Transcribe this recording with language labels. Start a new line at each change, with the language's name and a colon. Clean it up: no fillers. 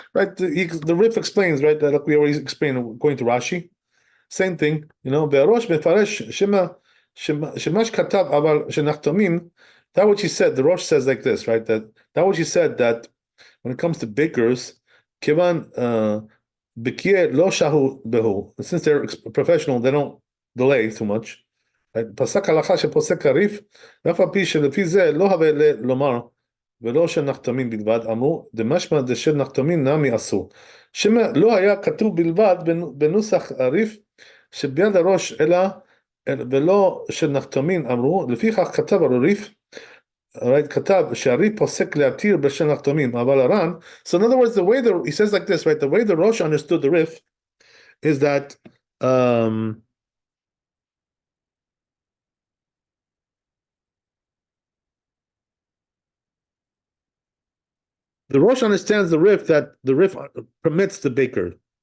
English: Right, the Rif explains, right, that like we already explained according to Rashi, same thing,
Hebrew: בראש מפרש שמה שכתב אבל שנחתומין,
English: that what she said, the Rosh says like this, right, that what she said, that when it comes to bakers,
Hebrew: כיוון בקיה לא שהו בהו,
English: since they're professional, they don't delay too much.
Hebrew: פסק הלכה שפוסק הריף, ואף על פי שלפי זה לא הווה לומר, ולא של נחתמין בלבד, אמרו, דמשמע דשל נחתמין נמי אסור. שמא לא היה כתוב בלבד בנוסח הריף, שביד הראש אלא, ולא של נחתמין אמרו, לפיכך כתב הריף,
English: right,
Hebrew: כתב שהריף פוסק להתיר בשל נחתמין, אבל הר"ן,
English: so in other words, the way he says like this, right, the way the Rosh understood the Rif is that, the Rosh understands the Rif that the Rif permits the baker.